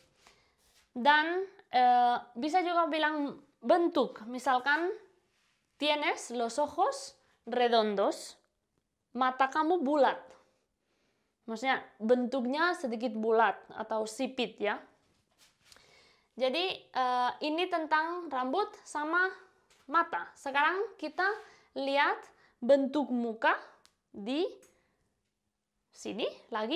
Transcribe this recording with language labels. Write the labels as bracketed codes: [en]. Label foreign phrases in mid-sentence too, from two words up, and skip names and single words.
[id] Dan bisa juga bilang bentuk. Misalkan, [es] tienes los ojos redondos. [id] Mata kamu bulat. Maksudnya bentuknya sedikit bulat atau sipit ya. Jadi ini tentang rambut sama mata. Sekarang kita lihat bentuk muka di sini lagi.